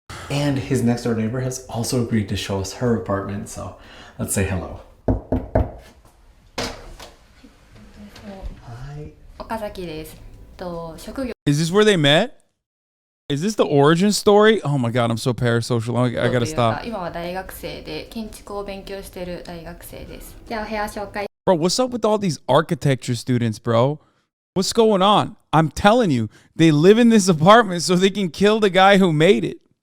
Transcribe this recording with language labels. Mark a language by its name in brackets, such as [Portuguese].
[English] And his next door neighbor has also agreed to show us her apartment, so let's say hello. Hi. [Japanese] 岡崎です。職業 [English] Is this where they met? Is this the origin story? Oh my god, I'm so parasocial. I gotta stop. [Japanese] 今は大学生で建築を勉強している大学生です。じゃあお部屋紹介 [English] Bro, what's up with all these architecture students, bro? What's going on? I'm telling you, they live in this apartment so they can kill the guy who made it.